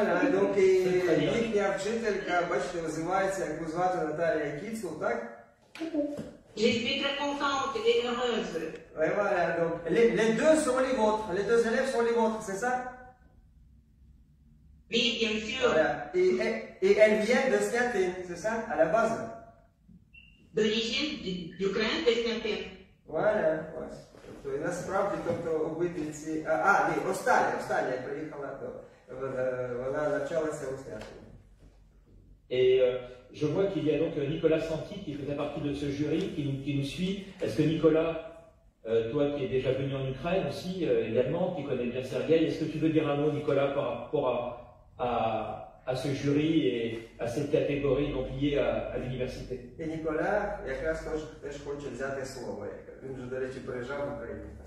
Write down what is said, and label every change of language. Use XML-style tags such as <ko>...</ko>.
<uk>Donc, їхня вчителька, бачите, називається, як звати Наталія Кіцул, так?</uk> <fr>Je suis très contente et heureuse. Ouais, voilà, donc les deux sont les vôtres, les 2 élèves sont les vôtres, c'est ça? Oui, bien sûr. Voilà. Et elles viennent de Sniatin, c'est ça, à la base? D'origine d'Ukraine, de Sniatin. Voilà, ouais.</fr> <uk>Тобто, насправді, тобто, обидві ці... ні, остання приїхала, то вона навчалася у Sniatin.</uk> <fr>Et je vois qu'il y a donc Nicolas Santi qui faisait partie de ce jury, qui nous suit. Est-ce que Nicolas, toi qui es déjà venu en Ukraine aussi également, qui connais bien Sergueï, est-ce que tu veux dire un mot, Nicolas, par rapport à ce jury et à cette catégorie donc liée à l'université?</fr> <uk>І Ніколя якраз теж хоче взяти слово. Він же, до речі, приїжджав в Україну.</uk>